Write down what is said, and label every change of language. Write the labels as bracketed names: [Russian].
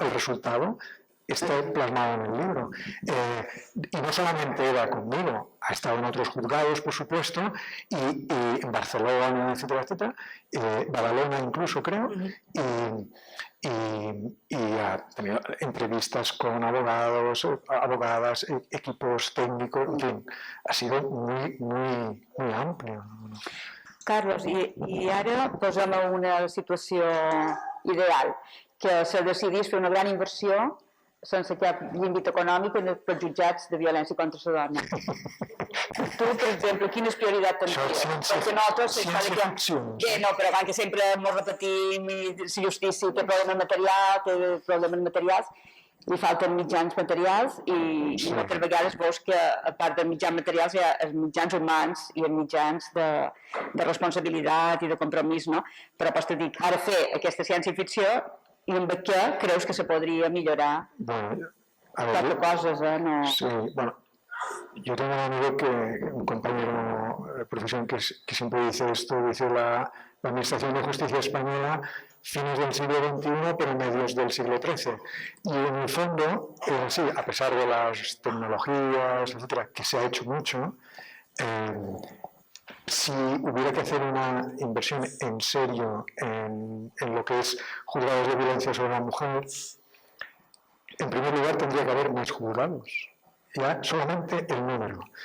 [Spanish] El resultado está plasmado en el libro. Y no solamente era conmigo, ha estado en otros juzgados, por supuesto, y en Barcelona, etcétera, etcétera, Badalona incluso, creo, y ha tenido entrevistas con abogados, abogadas, equipos técnicos, en fin, ha sido muy, muy, muy amplio. [Catalan] Carlos, i ara posem en una situació ideal, que se decidís fer una gran inversió sense cap límit econòmic per jutjats de violència contra la dona. Tu, per exemple, quines prioritats tindries? Perquè nosaltres... Bé, no, però que sempre ens repetim, la justícia té problemes materials, té problemes materials, li falten mitjans materials i moltes vegades veus que, a part dels mitjans materials, hi ha els mitjans humans i els mitjans de responsabilitat i de compromís, no? Però pots dir, ara fer aquesta ciència-ficció i amb què creus que se podría millorar? [Spanish] Bueno, Cuatro cosas, ¿no? Sí, bueno, yo tengo un amigo, un compañero de profesión que siempre dice esto, dice la Administración de Justicia Española, fines del siglo XXI, pero medios del siglo XIII. Y en el fondo, sí, a pesar de las tecnologías, etcétera, que se ha hecho mucho, si hubiera que hacer una inversión en serio en lo que es juzgados de violencia sobre la mujer, en primer lugar tendría que haber más juzgados, ya solamente el número.